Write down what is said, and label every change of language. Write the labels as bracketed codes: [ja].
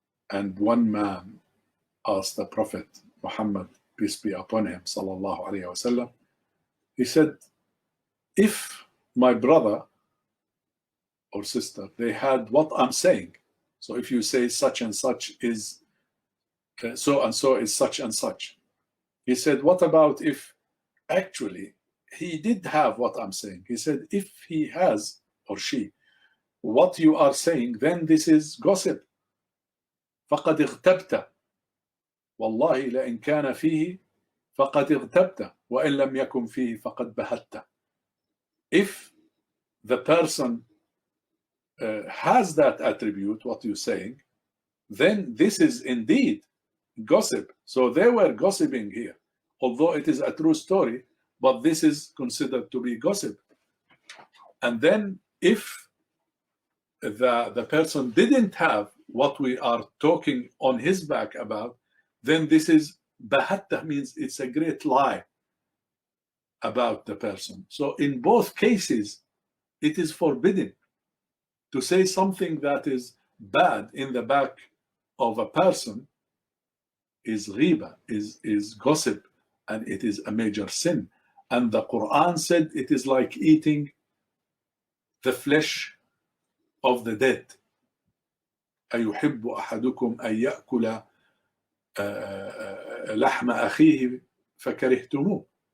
[en] And one man asked the Prophet Muhammad, peace be upon him, sallallahu alaihi wasallam, he said, if my brother or sister, they had what I'm saying, so if you say such and such is so and so is such and such, he said, what about if actually he did have what I'm saying? He said, if he has, or she, what you are saying, then this is gossip. [ar] فقد اغتبت والله لئن كان فيه فقد اغتبت وإن لم يكن فيه فقد بهت. [en] If the person has that attribute, what you're saying, then this is indeed gossip. So they were gossiping here, although it is a true story, but this is considered to be gossip. And then if the person didn't have what we are talking on his back about, then this is bahatta, means it's a great lie about the person. So in both cases, it is forbidden to say something that is bad in the back of a person, is ghiba, is gossip, and it is a major sin. And the Quran said it is like eating the flesh of the dead. [ar] أيحب أحدكم أن يأكل لحم أخيه فكرهتموه.